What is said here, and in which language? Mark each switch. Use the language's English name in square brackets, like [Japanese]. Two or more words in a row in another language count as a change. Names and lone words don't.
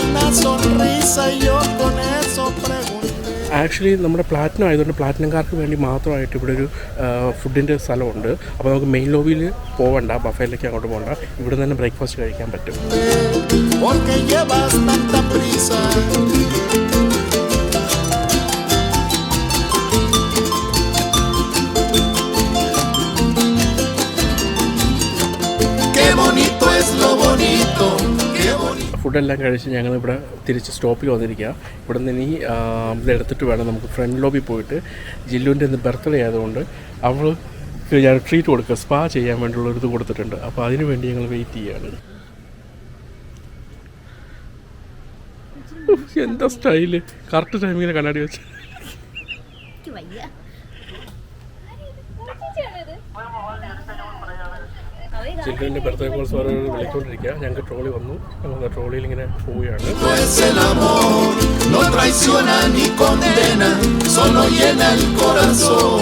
[Spanish] sonrisa y yo con eso pregunté. [Malayalam] ആക്ച്വലി നമ്മുടെ പ്ലാറ്റിനം ആയതുകൊണ്ട് പ്ലാറ്റിനംകാർക്ക് വേണ്ടി മാത്രമായിട്ട് ഇവിടെ ഒരു ഫുഡിൻ്റെ സ്ഥലമുണ്ട്. അപ്പോൾ നമുക്ക് [English] main lobby [Malayalam] പോകണ്ട, ബഫേയിലേക്ക് അങ്ങോട്ട് പോകണ്ട, ഇവിടെ തന്നെ ബ്രേക്ക്ഫാസ്റ്റ് കഴിക്കാൻ പറ്റും. [Spanish] Porque llevas tanta prisa. Qué bonito es lo bonito. Qué bonito. [Malayalam] ഫുഡെല്ലാം കഴിച്ച് ഞങ്ങളിവിടെ തിരിച്ച് സ്റ്റോപ്പിൽ വന്നിരിക്കുക. ഇവിടെ നിന്ന് ഇനി ഇതെടുത്തിട്ട് വേണം നമുക്ക് [English] front lobby [Malayalam] പോയിട്ട് ജില്ലുവിൻ്റെ ഇന്ന് ബർത്ത്ഡേ ആയതുകൊണ്ട് അവൾ ഞാൻ ട്രീറ്റ് കൊടുക്കുക, സ്പാ ചെയ്യാൻ വേണ്ടിയുള്ളൊരിത് കൊടുത്തിട്ടുണ്ട്. അപ്പോൾ അതിന് വേണ്ടി ഞങ്ങൾ വെയിറ്റ് ചെയ്യുകയാണ്. എന്താ സ്റ്റൈല്, [English] correct timing [Malayalam] കണ്ണാടി വെച്ച്. ജില്ലുവിൻ്റെ [English] birthday calls [Malayalam] വേറെ വിളിച്ചുകൊണ്ടിരിക്കുക. ഞങ്ങൾക്ക് ട്രോളി വന്നു, ഞങ്ങൾ ട്രോളിയിൽ ഇങ്ങനെ പോവുകയാണ്. [Spanish] Es el amor, no traiciona ni condena, solo llena el corazón.